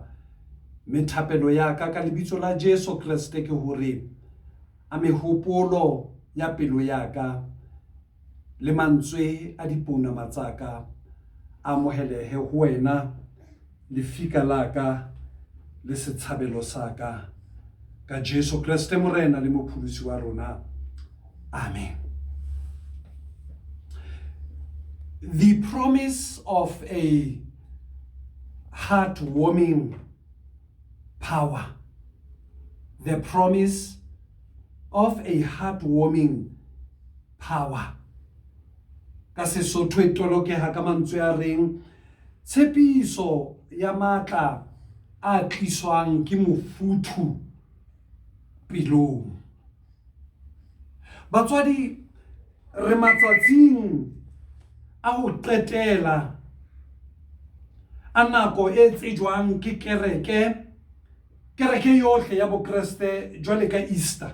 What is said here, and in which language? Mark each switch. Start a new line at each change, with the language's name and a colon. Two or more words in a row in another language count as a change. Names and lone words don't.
Southern Sotho: Methapelo ya ka ka lebitso la Jesu Kriste ke hore a mehopolo ya pelo ya ka le mantswe a dipounama tsa ka a amohelehe ho wena, lefika la ka le setshabelo sa ka, ka Jesu Kriste Morena le mopholosi wa rona. Amen.
English: The promise of a heartwarming power. The promise of a heartwarming power.
Southern Sotho: ka Sesotho e tolokeha ka mantswe a reng tshepiso ya matla a tliswang ke mofuthu pelong. Batswadi, re matsatsing a ho qetela a nako e tsejwang ke kereke yohle ya Bokreste jwale ka Easter.